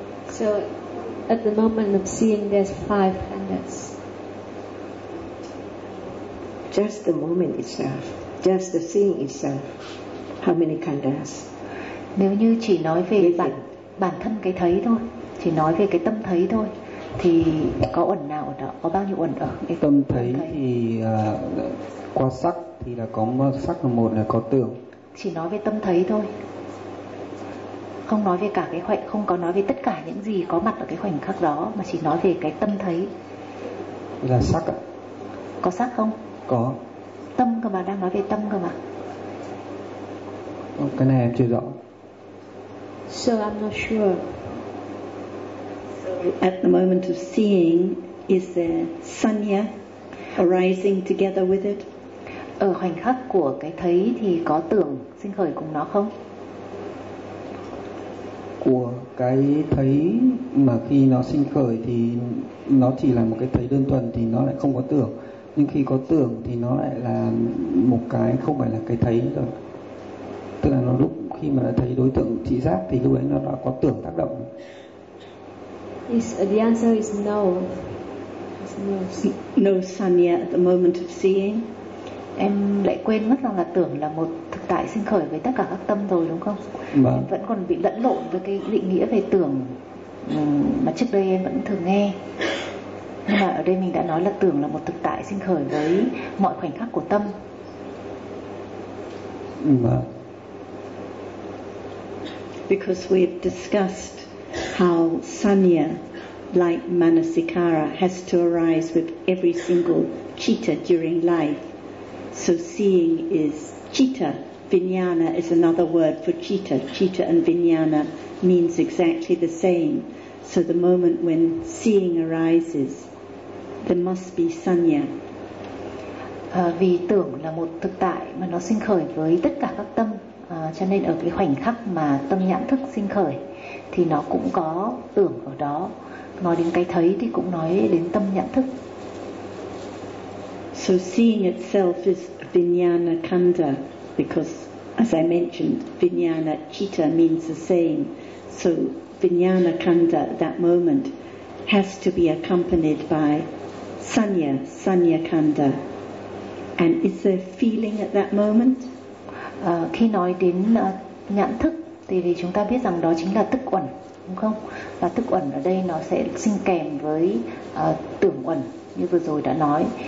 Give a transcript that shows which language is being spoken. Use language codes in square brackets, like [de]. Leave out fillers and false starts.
[en] So at the moment of seeing there's five khandas. Just the moment itself, just the seeing itself. How many khandas? [vi] Nếu như chỉ nói về bản thân cái thấy thôi, chỉ nói về cái tâm thấy thôi, thì có uẩn nào ở đó, có bao nhiêu uẩn ở cái tâm thấy? Thì qua sắc thì là có sắc là một, là có tưởng. Chỉ nói về tâm thấy thôi. Không nói về cả cái khoảnh, không có nói về tất cả những gì có mặt ở cái khoảnh khắc đó, mà chỉ nói về cái tâm thấy. Là sắc ạ. Có sắc không? Có. Tâm cơ mà, đang nói về tâm cơ mà. Cái này em chưa rõ. [en] So I'm not sure. At the moment of seeing, is there sanya arising together with it? [vi] Ở khoảnh khắc của cái thấy thì có tưởng sinh khởi cùng nó không? Của cái thấy mà khi nó sinh khởi thì nó chỉ là một cái thấy đơn thuần thì nó lại không có tưởng. Nhưng khi có tưởng thì nó lại là một cái không phải là cái thấy rồi. Tức là nó lúc khi mà thấy đối tượng thị giác thì lúc ấy nó đã có tưởng tác động. [en] The answer is no. No sanya at the moment of seeing. [vi] Em lại quên mất rằng là tưởng là một thực tại sinh khởi với tất cả các tâm rồi đúng không? Vâng. Em vẫn còn bị lẫn lộn với cái định nghĩa về tưởng mà trước đây em vẫn thường nghe. Nhưng mà ở đây mình đã nói là tưởng là một thực tại sinh khởi với mọi khoảnh khắc của tâm. Vâng. [en] Because we have discussed how sanya, like manasikara, has to arise with every single citta during life. So seeing is citta, vijnana is another word for citta. Citta and vijnana means exactly the same. So the moment when seeing arises, there must be sanya. [vi] Vì tưởng là một thực tại mà nó sinh khởi với tất cả các tâm, Cho nên ở cái khoảnh khắc mà tâm nhãn thức sinh khởi thì nó cũng có tưởng ở đó. Nói đến cái thấy thì cũng nói đến tâm nhãn thức. [en] So seeing itself is vijnana khanda, because as I mentioned, vijnana citta means the same. So vijnana khanda at that moment has to be accompanied by sanya, sanya khanda. And is there feeling at that moment? [vi] Khi nói đến nhãn thức thì chúng ta biết rằng đó chính là tức uẩn, đúng không? Và tức uẩn ở đây nó sẽ sinh kèm với tưởng uẩn như vừa rồi đã nói.